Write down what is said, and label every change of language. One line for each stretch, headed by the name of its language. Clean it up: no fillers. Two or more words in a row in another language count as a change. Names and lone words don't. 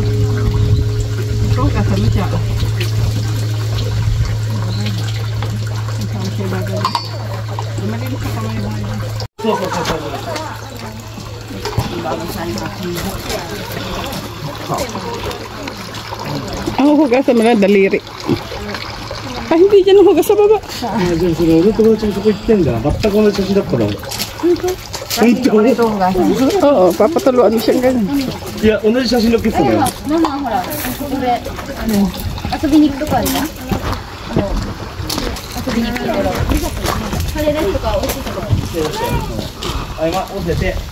Filipino: Ito, kasama siya. Kasama siya bagay. Malinis sa kamay mo. Ang hugasan mo na daliri. Ay, hindi dyan ang hugas sa baba.
Japanese: でもそれ俺友達もそこ行ってんだ。全く同じ写真だったの。
Filipino: Oo, papatuluan mo siyang ganun.
Japanese: いや、同じ写真のっけてたのよ。ママほら、これ、遊びに行くとこあるな。遊びに行くところ。カレーライスとか美味しいところ。あ、今、押せて。